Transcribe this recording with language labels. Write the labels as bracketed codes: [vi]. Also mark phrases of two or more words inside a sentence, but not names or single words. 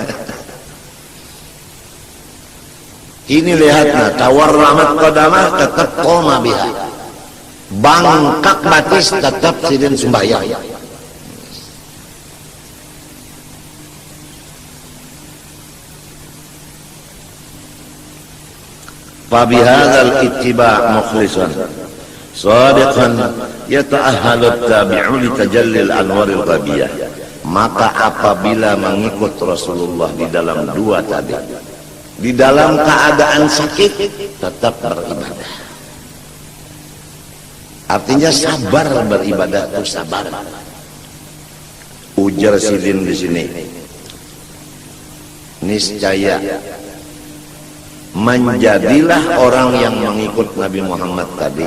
[bjn] Ini lihatlah, [ar] تورمت قدماه tetap قام بها. [bjn] Bangkak batis tetap sidin sembahyang. [ar] فبهذا الاتباع مخلصا صادقا يتأهل التابع لتجلي الأنوار الغبية [bjn] Maka apabila mengikut Rasulullah di dalam dua tadi, di dalam keadaan sakit tetap beribadah. Artinya sabar beribadah itu sabar. Ujar Sidin di sini, niscaya menjadilah orang yang mengikut Nabi Muhammad tadi.